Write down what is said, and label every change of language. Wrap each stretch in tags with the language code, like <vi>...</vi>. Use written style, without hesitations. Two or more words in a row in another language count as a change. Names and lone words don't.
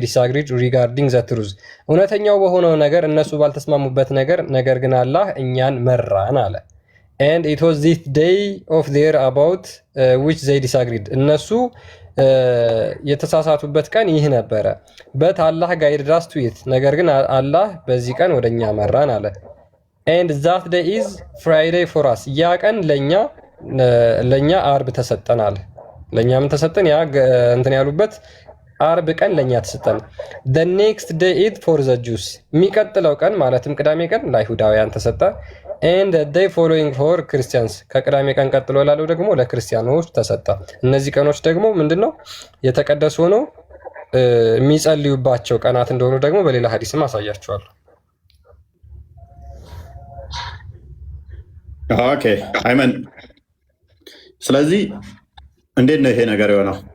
<en>disagreed regarding the truth፣</en> <am>እውነተኛው በሆነው ነገር እነሱ ባልተስማሙበት ነገር ግን አላህ እኛን መራን አለ።</am> <en>and it was this day of theirs about which they disagreed፣</en> <am>እነሱ የተሳሳቱበት ቀን ይህ ነበረ።</am> <en>but Allah guided us to it፣</en> <am>ነገር ግን አላህ በዚህ ቀን ወደኛ መራን አለ።</am> <en>and that day is Friday for us፣</en> <am>ያ ቀን ለኛ አርብ ተሰጠን አለ። ለኛ ምን ተሰጠን? ያ እንትን ያሉበት አርብ ቀን ለኛ ተሰጠን።</am> <en>the next day is for the Jews፣</en> <am>የሚቀጥለው ቀን ማለትም ቅዳሜ ቀን ለአይሁዳውያን ተሰጠ።</am> <en>and the day following for Christians፣</en> <am>ከቅዳሜ ቀን ቀጥሎ ላለው ደግሞ ለክርስቲያኖች ተሰጠ። እነዚህ ቀኖች ደግሞ ምንድነው የተቀደሱ ሆነው የሚጸልዩባቸው ቀናት እንደሆኑ ደግሞ በሌላ ሐዲስም አሳያቸዋለሁ። ኦኬ አይመን። ስለዚህ እንዴት ነው ይሄ ነገር የሆነው?</am>